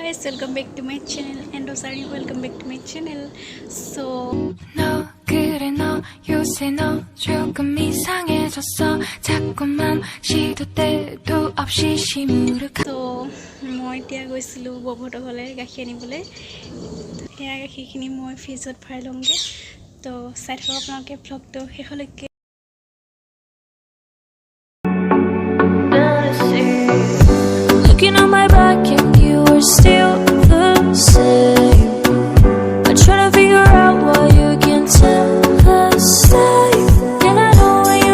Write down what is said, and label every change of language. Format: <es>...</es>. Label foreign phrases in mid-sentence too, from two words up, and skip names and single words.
<en>guys, welcome back to my channel and sorry, welcome back to my channel. So</en> <ko>너 그래 너 요새 너 조금 이상해졌어 자꾸만 시도 때도 없이 시무룩</ko> <as>মই এতিয়া গৈছিলোঁ ববহঁতৰ ঘৰলৈ গাখীৰ আনিবলৈ সেয়া গাখীৰখিনি মই ফ্ৰিজত ভৰাই লওঁগৈ তো চাই থাকক আপোনালোকে ভ্লগটো শেষলৈকে</as> <en>Looking on my back and you are still the same I try to figure out why you can't tell the same And I know when you</en>